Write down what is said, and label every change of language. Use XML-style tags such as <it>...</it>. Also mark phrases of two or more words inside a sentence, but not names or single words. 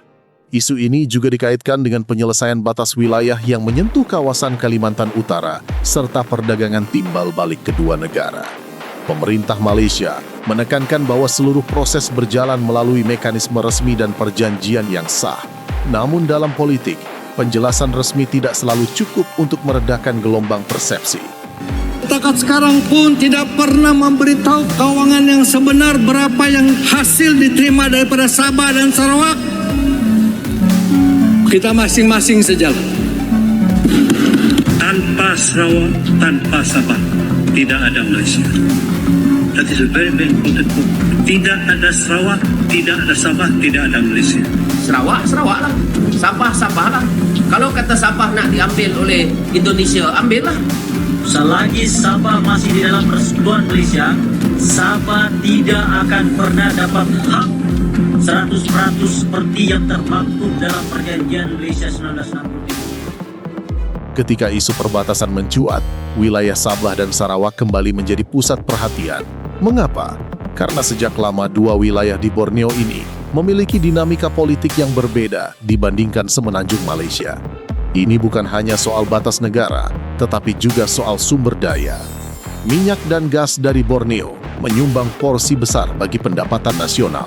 <id>Isu ini juga dikaitkan dengan penyelesaian batas wilayah yang menyentuh kawasan Kalimantan Utara serta perdagangan timbal balik kedua negara. Pemerintah Malaysia menekankan bahwa seluruh proses berjalan melalui mekanisme resmi dan perjanjian yang sah. Namun dalam politik, penjelasan resmi tidak selalu cukup untuk meredakan gelombang persepsi.</id> <ms>Setakat sekarang pun tidak pernah memberitahu keuangan yang sebenar berapa yang hasil diterima daripada Sabah dan Sarawak. Kita masing-masing sejalan. Tanpa Sarawak, tanpa Sabah, tidak ada Malaysia.</ms> <en>That is a very, very important point.</en> <ms>Tidak ada Sarawak, tidak ada Sabah, tidak ada Malaysia. Sarawak lah. Sabah lah. Kalau kata Sabah nak diambil oleh Indonesia, ambillah. Selagi Sabah masih di dalam persekutuan Malaysia, Sabah tidak akan pernah dapat hak 100% seperti yang termaktub dalam perjanjian Malaysia 1963.</ms> <id>Ketika isu perbatasan mencuat, wilayah Sabah dan Sarawak kembali menjadi pusat perhatian. Mengapa? Karena sejak lama dua wilayah di Borneo ini memiliki dinamika politik yang berbeda dibandingkan semenanjung Malaysia. Ini bukan hanya soal batas negara, tetapi juga soal sumber daya. Minyak dan gas dari Borneo menyumbang porsi besar bagi pendapatan nasional.</id>